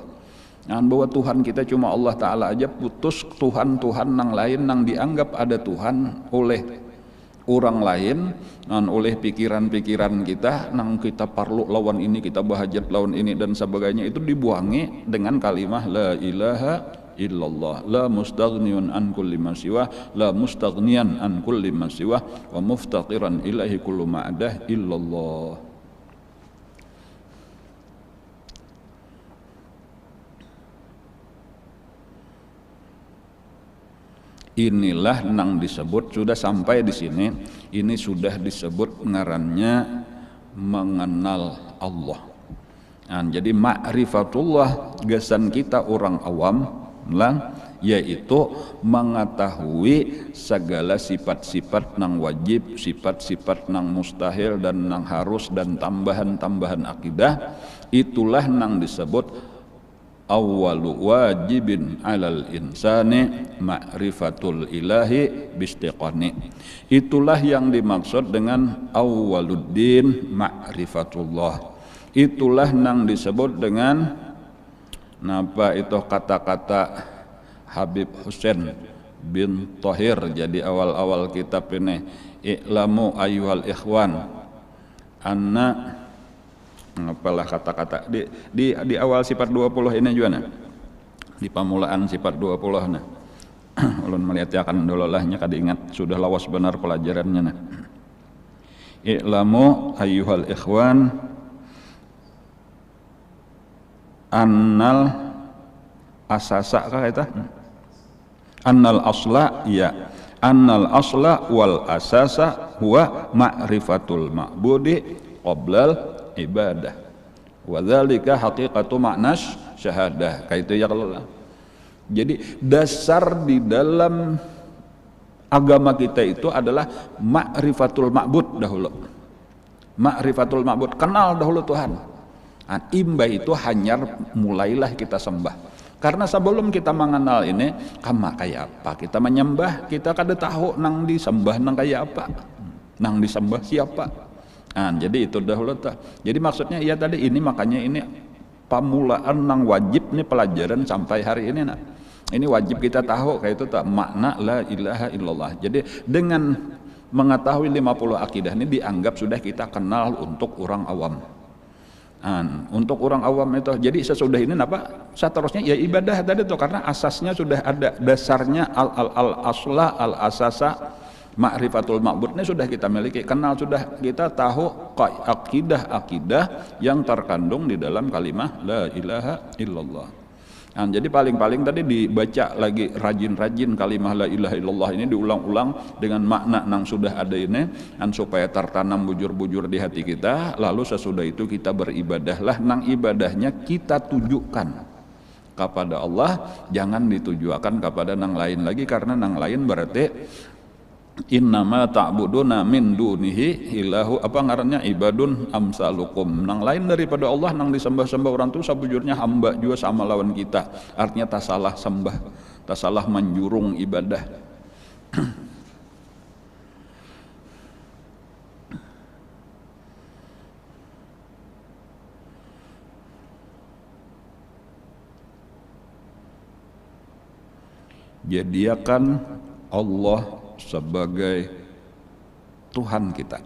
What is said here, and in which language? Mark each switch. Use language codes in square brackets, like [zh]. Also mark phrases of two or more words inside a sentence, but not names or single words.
[bjn] Nah, bahwa Tuhan kita cuma Allah Ta'ala aja, putus Tuhan-Tuhan yang lain yang dianggap ada Tuhan oleh orang lain, oleh pikiran-pikiran kita, nang kita perlu lawan ini, kita bahajat lawan ini dan sebagainya, itu dibuangi dengan kalimah [ar] لا إله إلا الله، لا مستغنٍ عن كل ما سوى، لا مستغنيًا عن كل ما سوى، ومفتقرًا إليه كل ما عداه إلا الله. [bjn] Inilah nang disebut, sudah sampai di sini, ini sudah disebut ngarannya mengenal Allah. Nah, jadi ma'rifatullah gasan kita orang awam lah, yaitu mengetahui segala sifat-sifat nang wajib, sifat-sifat nang mustahil dan nang harus dan tambahan-tambahan akidah. Itulah nang disebut [ar] أول واجب على الإنسان معرفة الإله باستيقان. [id] Itulah yang dimaksud dengan [ar] أول الدين معرفة الله. [bjn] Itulah nang disebut dengan napa itu kata-kata Habib Husain bin Thohir. Jadi awal-awal kitab ini, [ar] اعلموا أيها الإخوان أن, [bjn] apalah kata-kata di awal sifat 20 ini juga nah. Di pamulaan sifat 20 nah. Ulun melihat akan dololahnya kada ingat, sudah lawas benar pelajarannya nah. [ar] اعلموا أيها الإخوان أن الأساس kah eta? أن الأصل, ya. أن الأصل والأساس هو معرفة المعبود قبل العبادة. وذلك حقيقة معنى الشهادة. [bjn] Kayak itu ya kalau. Jadi dasar di dalam agama kita itu adalah [ar] معرفة المعبود [bjn] dahulu. [ar] معرفة المعبود, [bjn] kenal dahulu Tuhan. Imba itu hanya mulailah kita sembah. Karena sebelum kita mengenal ini, kama kayak apa kita menyembah, kita kada tahu nang disembah nang kayak apa, nang disembah siapa. Jadi itu dahulu tak. Jadi maksudnya ya tadi ini, makanya ini pamulaan nang wajib nih pelajaran sampai hari ini nak. Ini wajib kita tahu kayak itu tak, makna [ar] لا إله إلا الله. [bjn] Jadi dengan mengetahui 50 akidah ini dianggap sudah kita kenal untuk orang awam. Untuk orang awam itu, jadi sesudah ini apa? Seterusnya ya ibadah tadi tuh, karena asasnya sudah ada, dasarnya [ar] الأصل الأساس معرفة المعبود [bjn] ini sudah kita miliki, kenal, sudah kita tahu akidah yang terkandung di dalam kalimah [ar] لا إله إلا الله. [bjn] Jadi paling-paling tadi dibaca lagi rajin-rajin kalimah [ar] لا إله إلا الله [bjn] ini, diulang-ulang dengan makna yang sudah ada ini, supaya tertanam bujur-bujur di hati kita. Lalu sesudah itu kita beribadahlah, nang ibadahnya kita tujukan kepada Allah, jangan ditujukan kepada nang lain lagi, karena nang lain berarti [ar] إنما تعبدون من دونه إله, [bjn] apa ngarannya, [ar] عباد أمثالكم. [bjn] Nang lain daripada Allah, nang disembah-sembah orang tu sabujurnya hamba juga sama lawan kita. Artinya tak salah sembah. tak salah menjurung ibadah. Jadikan Allah sebagai Tuhan kita.